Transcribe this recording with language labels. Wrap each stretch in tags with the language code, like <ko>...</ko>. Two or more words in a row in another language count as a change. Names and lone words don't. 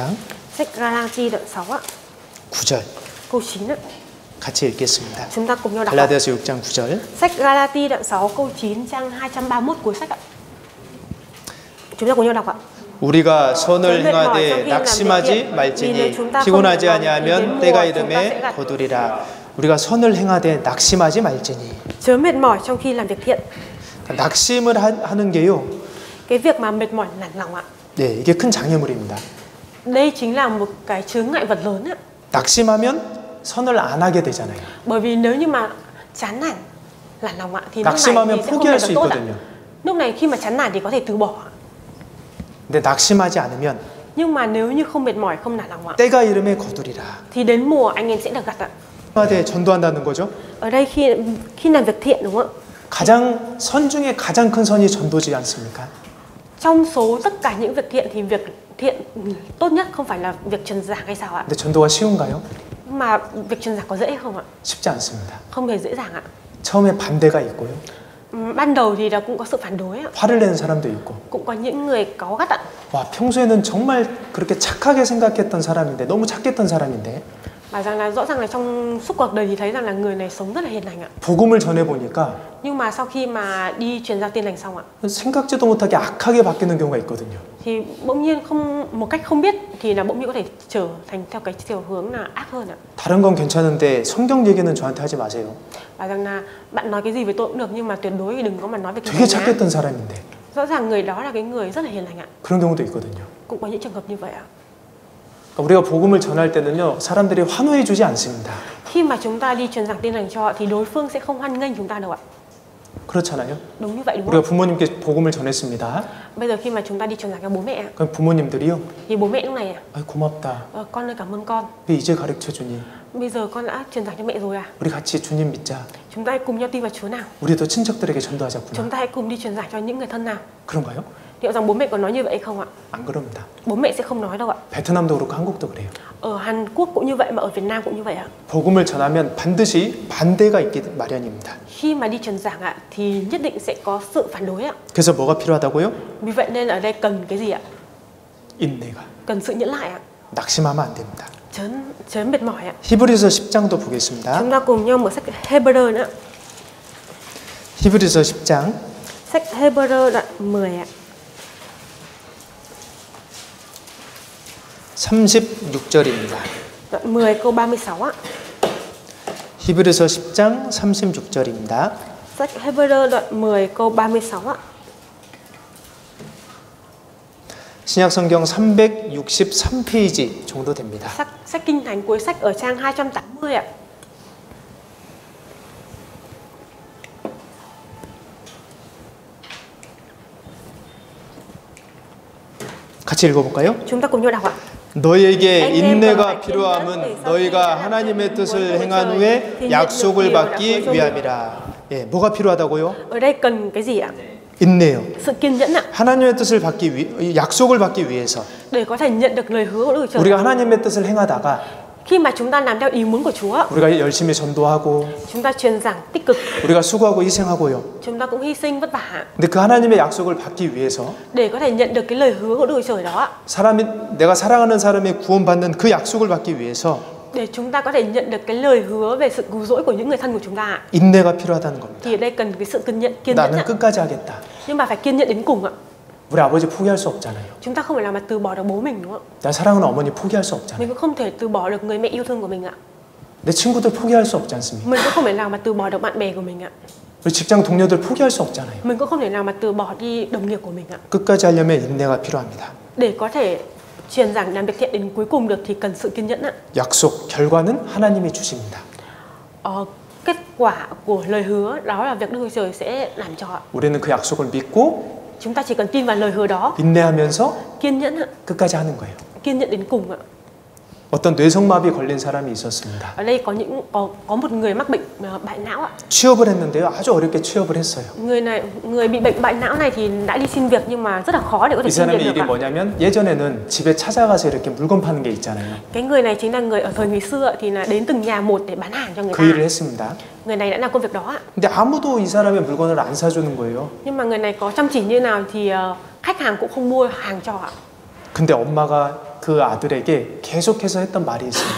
<vi>Sách Galati đoạn 6 ạ.</vi> <ko>9절</ko> <vi>Câu 9 ạ.</vi> <ko>같이 읽겠습니다.</ko> <vi>Chúng ta cùng nhau đọc.</vi> <ko>갈라디아서 6장 9절.</ko> <vi>Sách Galati đoạn 6 câu 9 trang 231 cuối sách ạ. Chúng ta cùng nhau đọc ạ.</vi> <ko>우리가 선을</ko> <vi>Chớ mệt mỏi trong</vi> <ko>행하되</ko> <vi>khi làm việc</vi> <ko>낙심하지</ko> <vi>thiện, vì</vi> <ko>말지니</ko> <vi>nếu chúng ta không</vi> <ko>피곤하지</ko> <vi>mệt mỏi thì đến</vi> <ko>아니하면</ko> <vi>mùa</vi> <ko>때가</ko> <vi>chúng ta sẽ</vi> <ko>이름에</ko> <vi>gặt.</vi> <ko>거두리라. 우리가 선을 행하되 낙심하지 말지니.</ko> <vi>Chớ mệt mỏi trong khi làm việc thiện.</vi> <ko>낙심을 하는 게요.</ko> <vi>Cái việc mà mệt mỏi nản lòng ạ.</vi> <ko>네, 이게 큰 장애물입니다.</ko> <vi>Đây chính là một cái chướng ngại vật lớn ạ.</vi> <ko>낙심하면 선을 안 하게 되잖아요.</ko> <vi>Bởi vì nếu như mà chán nản, nản lòng ạ thì lúc này</vi> <ko>낙심하면</ko> <vi>thì sẽ không</vi> <ko>포기할</ko> <vi>làm</vi> <ko>수</ko> <vi>được tốt ạ.</vi> <ko>있거든요.</ko> <vi>Lúc này khi mà chán nản thì có thể từ bỏ.</vi> <ko>근데 낙심하지 않으면</ko> <vi>Nhưng mà nếu như không mệt mỏi, không nản lòng ạ</vi> <ko>때가 이름에 거두리라.</ko> <vi>thì đến mùa anh em sẽ được gặt ạ.</vi> <ko>네, 전도한다는 거죠.</ko> <vi>Ở đây khi làm việc thiện đúng không ạ?</vi> <ko>가장 선 중에 가장 큰 선이 전도지 않습니까?</ko> <vi>Trong số tất cả những việc thiện thì việc thiện tốt nhất không phải là việc truyền giảng hay sao ạ?</vi> <ko>근데 전도가 쉬운가요?</ko> <vi>Nhưng mà việc truyền giảng có dễ không ạ?</vi> <ko>쉽지 않습니다.</ko> <vi>Không hề dễ dàng ạ.</vi> <ko>처음에 반대가 있고요.</ko> <vi>Ban đầu thì là cũng có sự phản đối ạ.</vi> <ko>화를 내는 사람도 있고.</ko> <vi>Cũng có những người cáu gắt ạ.</vi> <ko>와, 평소에는 정말 그렇게 착하게 생각했던 사람인데, 너무 착했던 사람인데.</ko> <vi>Và rằng là rõ ràng là trong suốt cuộc đời thì thấy rằng là người này sống rất là hiền lành ạ.</vi> <ko>복음을 전해 보니까</ko> <vi>Nhưng mà sau khi mà đi truyền giao tin lành xong ạ</vi> <ko>생각지도 못하게 악하게 바뀌는 경우가 있거든요.</ko> <vi>thì bỗng nhiên một cách không biết thì là bỗng nhiên có thể trở thành theo cái chiều hướng là ác hơn ạ.</vi> <ko>다른 건 괜찮은데 성경 얘기는 저한테 하지 마세요.</ko> <vi>Và rằng là bạn nói cái gì với tôi cũng được nhưng mà tuyệt đối đừng có mà nói về cái</vi> <ko>되게</ko> <vi>gì nhá.</vi> <ko>착했던 사람인데.</ko> <vi>Rõ ràng người đó là cái người rất là hiền lành ạ.</vi> <ko>그런 경우도 있거든요.</ko> <vi>Cũng có những trường hợp như vậy ạ.</vi> <ko>우리가 복음을 전할 때는요, 사람들이 환호해 주지 않습니다.</ko> <vi>Khi mà chúng ta đi truyền giảng tin lành cho họ thì đối phương sẽ không hoan nghênh chúng ta đâu ạ.</vi> <ko>그렇잖아요.</ko> <vi>Đúng như vậy đúng</vi> <ko>우리가</ko> <vi>không?</vi> <ko>부모님께 복음을 전했습니다.</ko> <vi>Bây giờ khi mà chúng ta đi truyền giảng cho bố mẹ ạ,</vi> <ko>그럼 부모님들이요,</ko> <vi>thì bố mẹ lúc này ạ,</vi> <ko>아이, 고맙다.</ko> <vi>con ơi cảm ơn con.</vi> <ko>왜 이제 가르쳐 주니?</ko> <vi>Bây giờ con đã truyền giảng cho mẹ rồi à?</vi> <ko>우리 같이 주님 믿자.</ko> <vi>Chúng ta hãy cùng nhau tin vào Chúa nào.</vi> <ko>우리도 친척들에게 전도하자꾸나.</ko> <vi>Chúng ta hãy cùng đi truyền giảng cho những người thân nào.</vi> <ko>그런가요?</ko> <vi>Liệu rằng bố mẹ có nói như vậy không ạ?</vi> <ko>안 그럽니다.</ko> <vi>Bố mẹ sẽ không nói đâu ạ.</vi> <ko>베트남도 그렇고 한국도 그래요.</ko> <vi>Ở Hàn Quốc cũng như vậy mà ở Việt Nam cũng như vậy ạ.</vi> <ko>복음을 전하면 반드시 반대가 있기 마련입니다.</ko> <vi>Khi mà đi truyền giảng ạ thì nhất định sẽ có sự phản đối ạ.</vi> <ko>그래서 뭐가 필요하다고요?</ko> <vi>Vì vậy nên ở đây cần cái gì ạ?</vi> <ko>인내가.</ko> <vi>Cần sự nhẫn lại ạ.</vi> <ko>낙심하면 안 됩니다.</ko> <vi>Chớ mệt mỏi ạ.</vi> <ko>히브리서 10장도 보겠습니다.</ko> <vi>Chúng ta cùng nhau mở sách Hebrew nữa.</vi> <ko>히브리서 10장</ko> <vi>Sách Hebrew đoạn 10 ạ.</vi> <ko>36절입니다.</ko> <vi>Đoạn 10 câu 36 ạ.</vi> <ko>히브리서 10장 36절입니다.</ko> <vi>Sách Hebrew đoạn 10 câu 36 ạ.</vi> <ko>신약 성경 363페이지 정도 됩니다.</ko> <vi>Sách Kinh Thánh cuối sách ở trang 280 ạ.</vi> <ko>같이 읽어볼까요?</ko> <vi>Chúng ta cùng nhau đọc ạ.</vi> <ko>너희에게 인내가 필요함은 너희가 하나님의 뜻을 행한 후에 약속을 받기 위함이라. 예, 뭐가 필요하다고요?</ko> <vi>Ở đây cần cái gì ạ?</vi> <ko>인내요.</ko> <vi>Sự kiên nhẫn ạ.</vi> <ko>하나님의 뜻을 받기 위, 약속을 받기 위해서</ko> <vi>Để có thể nhận được lời hứa của Đức Chúa Trời.</vi> <ko>우리가 하나님의 뜻을 행하다가</ko> <vi>Khi mà chúng ta làm theo ý muốn của Chúa,</vi> <ko>우리가 열심히 전도하고</ko> <vi>chúng ta truyền giảng tích cực,</vi> <ko>우리가 수고하고 희생하고요.</ko> <vi>chúng ta cũng hy sinh vất vả</vi> <ko>근데 그 하나님의 약속을 받기 위해서</ko> <vi>để có thể nhận được cái lời hứa của Đức Chúa Trời đó ạ.</vi> <ko>사람이 내가 사랑하는 사람이 구원받는 그 약속을 받기 위해서</ko> <vi>Để chúng ta có thể nhận được cái lời hứa về sự cứu rỗi của những người thân của chúng ta ạ.</vi> <ko>인내가 필요하다는 겁니다.</ko> <vi>Thì ở đây cần cái sự kiên nhẫn</vi> <ko>나는</ko> <vi>ạ.</vi> <ko>끝까지 하겠다.</ko> <vi>Nhưng mà phải kiên nhẫn đến cùng ạ.</vi> <ko>우리 아버지 포기할 수 없잖아요.</ko> <vi>Chúng ta không phải là mà từ bỏ được bố mình đúng không</vi> <ko>나 사랑하는 어머니 포기할 수</ko> <vi>ạ?</vi> <ko>없잖아요.</ko> <vi>Mình cũng không thể từ bỏ được người mẹ yêu thương của mình ạ.</vi> <ko>내 친구들 포기할 수 없지 않습니까?</ko> <vi>Mình cũng không thể nào mà từ bỏ được bạn bè của mình ạ.</vi> <ko>우리 직장 동료들 포기할 수 없잖아요.</ko> <vi>Mình cũng không thể nào mà từ bỏ đi đồng nghiệp của mình ạ.</vi> <ko>끝까지 하려면 인내가 필요합니다.</ko> <vi>Để có thể truyền giảng làm việc thiện đến cuối cùng được thì cần sự kiên nhẫn ạ.</vi> <ko>약속, 결과는 하나님이 주십니다.</ko> <vi>Kết quả của lời hứa đó là việc Đức Chúa Trời sẽ làm cho ạ.</vi> <ko>우리는 그 약속을 믿고</ko> <vi>Chúng ta chỉ cần tin vào lời hứa đó,</vi> <ko>인내하면서</ko> <vi>kiên nhẫn ạ,</vi> <ko>끝까지 하는 거예요.</ko> <vi>kiên nhẫn đến cùng ạ.</vi> <ko>어떤 뇌성마비 걸린 사람이 있었습니다.</ko> <vi>Ở đây có một người mắc bệnh bại não ạ.</vi> <ko>취업을 했는데요. 아주 어렵게 취업을 했어요.</ko> <vi>Người bị bệnh bại não này thì đã đi xin việc nhưng mà rất là khó để có thể</vi> <ko>이</ko> <vi>xin</vi> <ko>사람의</ko> <vi>việc</vi> <ko>일이</ko> <vi>được ạ.</vi> <ko>뭐냐면 예전에는 집에 찾아가서 이렇게 물건 파는 게 있잖아요.</ko> <vi>Cái người này chính là người ở thời ngày xưa thì là đến từng nhà một để bán hàng cho người</vi> <ko>그 일을</ko> <vi>ta.</vi> <ko>했습니다.</ko> <vi>Người này đã làm công việc đó ạ.</vi> <ko>근데 아무도 이 사람의 물건을 안 사주는 거예요.</ko> <vi>Nhưng mà người này có chăm chỉ như nào thì khách hàng cũng không mua hàng cho ạ.</vi> <ko>근데 엄마가 그 아들에게 계속해서 했던 말이 있습니다.</ko>